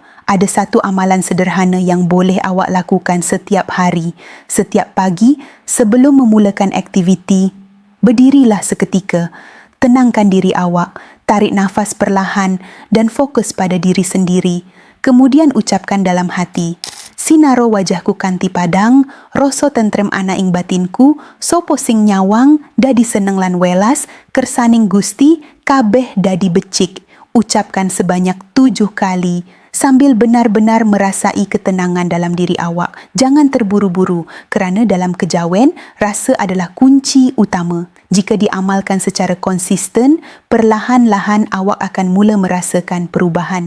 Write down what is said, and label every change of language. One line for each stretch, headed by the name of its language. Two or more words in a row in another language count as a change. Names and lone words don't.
Malay: Ada satu amalan sederhana yang boleh awak lakukan setiap hari. Setiap pagi, sebelum memulakan aktiviti, berdirilah seketika. Tenangkan diri awak, tarik nafas perlahan dan fokus pada diri sendiri. Kemudian ucapkan dalam hati,
Javanese: "Sinaro wajahku kanti padang, rasa tentrem ana ing batinku, sopo sing nyawang, dadi seneng lan welas, kersaning Gusti, kabeh dadi becik."
Malay: Ucapkan sebanyak 7 kali sambil benar-benar merasai ketenangan dalam diri awak. Jangan terburu-buru kerana dalam kejawen, rasa adalah kunci utama. Jika diamalkan secara konsisten, perlahan-lahan awak akan mula merasakan perubahan.